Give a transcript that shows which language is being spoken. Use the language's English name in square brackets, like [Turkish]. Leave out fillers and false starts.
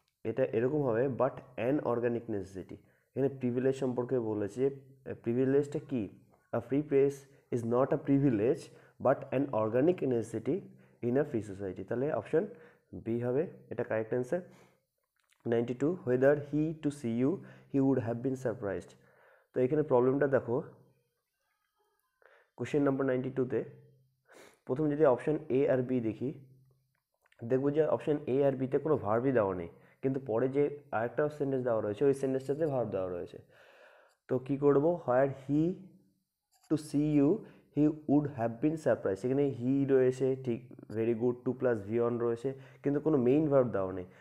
[Bangla] এটা এরকম হবে [English] But an organic necessity. [Bangla] এখানে প্রিভিলেজ সম্পর্কে বলেছে, প্রিভিলেজটা কি? [English] A free press is not a privilege but an organic necessity in a free society. [Bangla] তাহলে অপশন বি হবে এটা correct answer. [English] 92, whether he to see you he would have been surprised। [Bangla] তো এখানে প্রবলেমটা দেখো, কোশ্চেন নাম্বার 92-তে প্রথম যদি অপশন এ আর বি দেখি, দেখবো যে অপশন এ আর বিতে কোনো ভার্বই দেওয়া নেই, কিন্তু পরে যে আরেকটা সেন্টেন্স দেওয়া রয়েছে ওই সেন্টেন্সটাতে ভার্ব দেওয়া রয়েছে। তো কি করব, [English] where he to see you he would have been surprise, [Bangla] এখানে হি রয়েছে ঠিক, very good, two plus V on রয়েছে, কিন্তু কোনো মেইন ভার্ব দেওয়া নেই।